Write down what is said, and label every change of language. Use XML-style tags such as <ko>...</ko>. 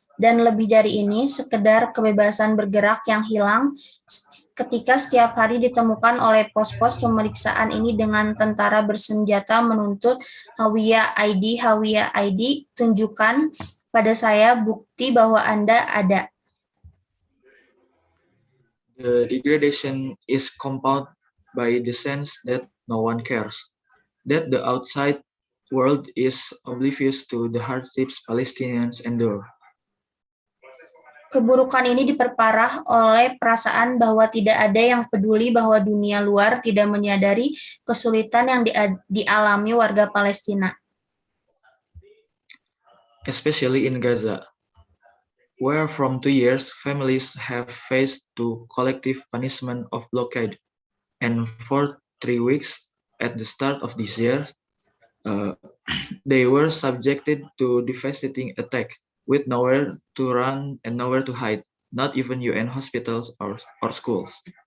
<id>Dan lebih dari ini, sekedar kebebasan bergerak yang hilang ketika setiap hari ditemukan oleh pos-pos pemeriksaan ini dengan tentara bersenjata menuntut Hawiyah ID, tunjukkan pada saya bukti bahwa Anda ada.</id> <en>The degradation is compounded by the sense that no one cares, that the outside world is oblivious to the hardships Palestinians endure.</en> <id>Keburukan ini diperparah oleh perasaan bahwa tidak ada yang peduli bahwa dunia luar tidak menyadari kesulitan yang dialami warga Palestina.</id> <en>Especially in Gaza, where from 2 years families have faced the collective punishment of blockade, and for 3 weeks at the start of this year, they were subjected to devastating attack with nowhere to run and nowhere to hide, not even UN hospitals or schools.</en>